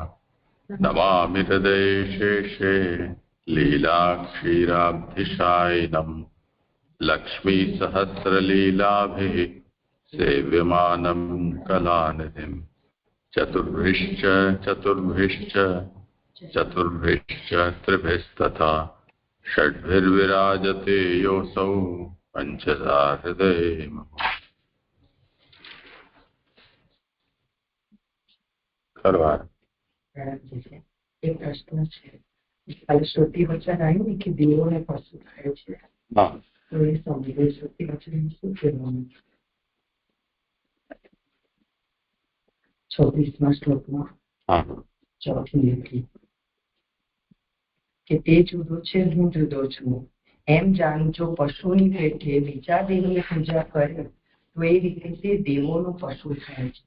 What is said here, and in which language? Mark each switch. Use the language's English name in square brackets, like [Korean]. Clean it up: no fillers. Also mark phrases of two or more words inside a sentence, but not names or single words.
[Sanskrit] नमामि हृदये शेषे लीलाक्षीराब्धिशायिनम् लक्ष्मीसहस्रलीलाभिः सेव्यमानं कलानिधिम्। चतुर्भिश्च त्रिभिस्तथा षड्भिर्विराजते योऽसौ पञ्चधा हृदये मुहुः। [Gujarati] એક પ્રશ્ન છે, કાલે શ્રુતિ વચન આવ્યું ને કે દેવોને પશુ થાય છે, તો એ સમજે શ્રુતિ વચન શું કહેવાનું? 26મા શ્લોકમાં ચોથી લીટી કે તે જુદો છે, હું જુદો છું એમ જાણી જો પશુની પેઠે બીજા દેવની પૂજા કરે તો એ રીતે તે દેવોનો પશુ થાય છે.